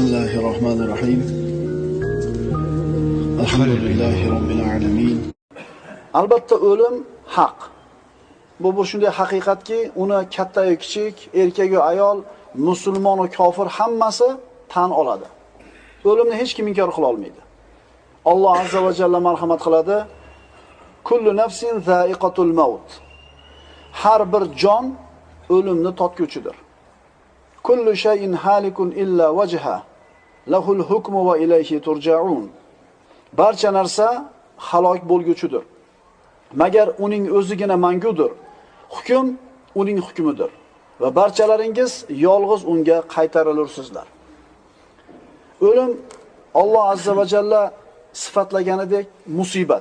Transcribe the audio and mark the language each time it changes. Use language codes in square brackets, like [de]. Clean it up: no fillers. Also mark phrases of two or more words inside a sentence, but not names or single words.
[ar] بسم الله الرحمن الرحيم. الحمد لله رب العالمين. [uz] Albatta o'lim haq. Bu bir shunday haqiqatki, uni katta yo kichik, erkak yo ayol, musulmon va kofir hammasi tan oladi. O'limni hech kim inkor qila olmaydi. Alloh [ar] عز وجل [uz] marhamat qiladi. [ar] كل نفس ذائقة الموت. [uz] Har bir jon o'limni totguchidir. [ar] كل شيء هالك إلا وجهه. له الحكم وإليه ترجعون. [uz] Barcha narsa halok bo'lguchidir. Magar uning o'zigina mangudir. Hukm uning hukmidir. Va barchalaringiz yolg'iz unga qaytarilursizlar. O'lim Alloh [ar] عز وجل [uz] sifatlaganidek musibat.